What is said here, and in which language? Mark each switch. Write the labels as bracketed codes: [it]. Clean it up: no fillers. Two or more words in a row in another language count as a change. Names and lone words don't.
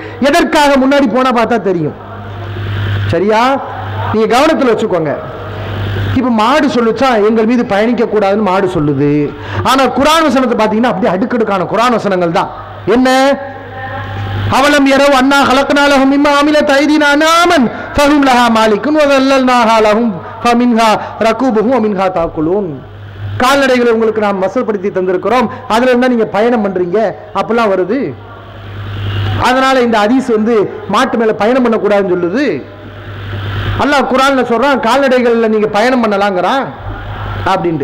[ta] எதற்காக முன்னாடி போனா பார்த்தா தெரியும். சரியா? நீங்க கவனத்தில் வச்சுக்கோங்க. இப்ப மாடு சொல்லுச்சா எங்கள் மீது பயணிக்க கூடாதுன்னு மாடு சொல்லுது. ஆனா குர்ஆன் வசனத்தை பாத்தீங்கன்னா அப்படியே அடுக்கடுக்கான குர்ஆன் வசனங்கள் தான். [ar] என்ன? أولم يروا أنا خلقنا لهم مما عملت ايدينا انعاما فهم لها مالكون وذللناها لهم فمنها ركوبهم ومنها تاكلون. [ta] கால்நடைகளை உங்களுக்கு நாம் வசப்படுத்தி தந்திருக்கிறோம், அதுல இருந்தா நீங்க பயணம் பண்றீங்க அப்படிலாம் வருது. அதனால இந்த ஹதீஸ் மாட்டு மேல பயணம் பண்ணக்கூடாதுன்னு சொல்லுது. அல்லாஹ் குர்ஆன்ல சொல்றான் கால்நடைகள்ல நீங்க பயணம் பண்ணலாங்கிறான் அப்படின்ட்டு.